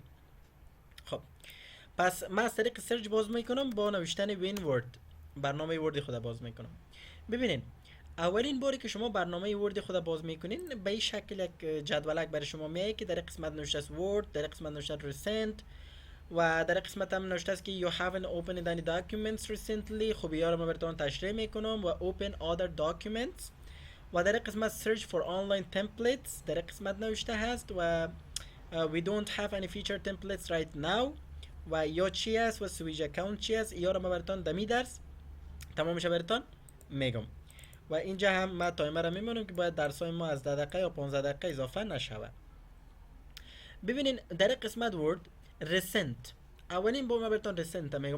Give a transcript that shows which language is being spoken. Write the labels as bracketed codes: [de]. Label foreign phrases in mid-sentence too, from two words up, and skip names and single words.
[fa] خب پس من از طریق سرچ باز میکنم با نوشتن وین ورد برنامه ورد خود باز میکنم. ببینین اولین باری که شما برنامه ورد خود باز میکنین به این شکل یک جدولک برای شما میاد که در قسمت نوشته است ورد، در قسمت نوشته recent و در قسمت هم نوشته است که [en] you haven't opened any documents recently. [fa] خب یا رو من براتون تشریح میکنم و [en] open other documents [fa] و در قسمت [en] search for online templates [fa] در قسمت نوشته هست و [en] we don't have any feature templates right now [fa] و یا چی است و [en] switch account [fa] چی است. یا رو من براتون دمی درس تمامش براتون میگم و اینجا هم من تایمر رو میمونم که باید درسای ما از 10 دقیقه یا 15 دقیقه اضافه نشود. ببینین در قسمت ورد recent اولین با من براتون recent میگم.